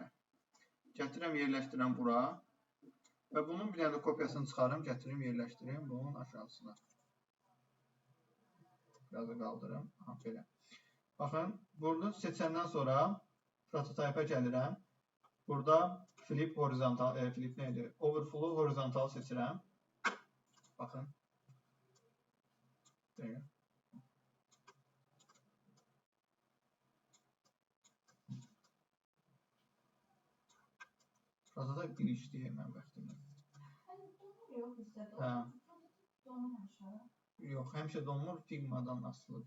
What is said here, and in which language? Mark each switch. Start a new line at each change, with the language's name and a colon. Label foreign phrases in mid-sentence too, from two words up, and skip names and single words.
Azerbaijani: Gətirirəm, yerləşdirirəm bura. Və bunun bir dənə kopyasını çıxarım, gətirim, yerləşdirim bunun aşağısına. Biraz da qaldırım. Aha, belə. Baxın, burada seçəndən sonra prototype-a gəlirəm. Burada
English: flip horizontal,
Azerbaijani: flip neydi?
English: Overflow horizontal
Azerbaijani: seçirəm. Baxın. Deyil. Prototype bir işləyir mən vaxtımda. Yox, həmişə donmur, Figma-dan asılıdır.